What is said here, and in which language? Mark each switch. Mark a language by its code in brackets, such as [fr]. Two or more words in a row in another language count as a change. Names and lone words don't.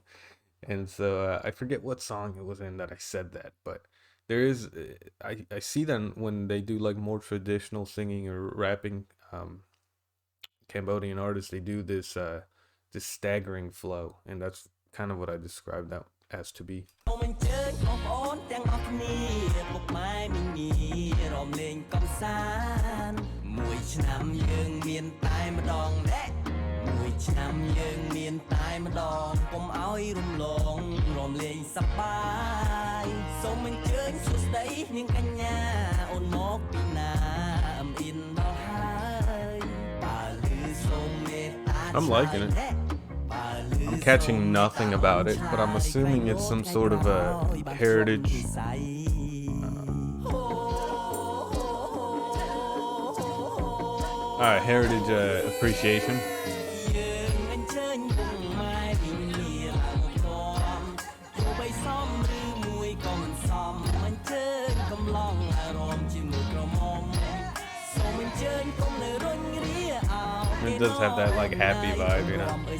[en] And so I forget what song it was in that I said that, but there is I see them when they do like more traditional singing or rapping, Cambodian artists, they do this staggering flow, and that's kind of what I described that as to be. [km] សូមអញ្ជើញបងប្អូនទាំងអស់គ្នាពុកម៉ែមីមីរំលែងកំសាន្តមួយឆ្នាំយើងមានតែម្ដងណែមួយឆ្នាំយើងមានតែម្ដងកុំឲ្យរំលងរំលែងសប្បាយសូមអញ្ជើញសួស្ដីនាងកញ្ញាអូនមកពីណាអមអ៊ីនដល់ហើយបើលឺសូមមេត្តា [en] I'm liking it. I'm catching nothing about it, but I'm assuming it's some sort of a heritage heritage appreciation. It does have that like happy vibe, you know.